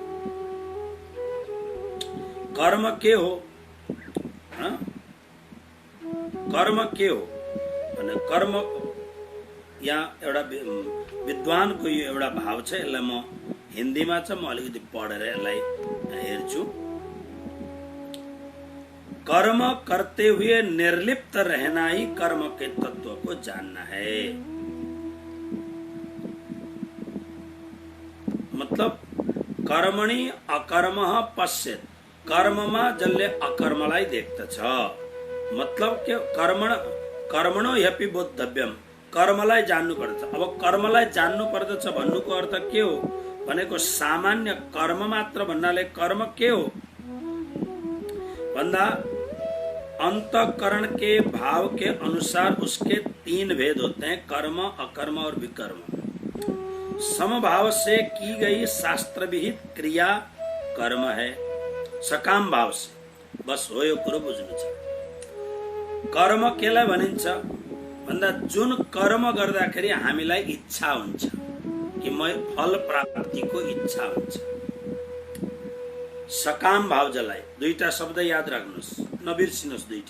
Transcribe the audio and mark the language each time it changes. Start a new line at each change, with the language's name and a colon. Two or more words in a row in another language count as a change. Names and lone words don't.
Nepali: कर्म के हो? कर्म के हो भने कर्म, यहाँ एउटा विद्वानको यो एउटा भाव छ, यसलाई म हिन्दीमा छ, म अलिकति पढेर यसलाई हेर्छु।
Hindi: कर्म करते हुए निर्लिप्त रहना ही कर्म के तत्व को जानना है।
Sanskrit: मतलब कर्मणि अकर्म पश्येत्,
Nepali: कर्ममा जसले अकर्मलाई देख्दछ।
Sanskrit: मतलब के कर्मणो ह्यपि बोद्धव्यम,
Nepali: कर्मलाई जान्नु पर्दछ। अब कर्मलाई जान्नु पर्दछ भन्नुको अर्थ के हो भनेको सामान्य कर्म मात्र भन्नाले कर्म के हो भन्दा
Hindi: अंतःकरण के भाव के अनुसार उसके 3 भेद होते हैं, कर्म अकर्म और विकर्म। समभाव से की गई शास्त्र विहित क्रिया कर्म है। सकाम भाव से,
Nepali: बस हो यो कुरो बुझ्नु छ। कर्म केलाई भनिन्छ भन्दा जुन कर्म गर्दाखेरि हामीलाई इच्छा हुन्छ कि म फल प्राप्तिको इच्छा हुन्छ। सकाम भाव जसलाई, दुईटा शब्द याद राख्नुहोस्, नबिर्सिनुहोस् दुईटा।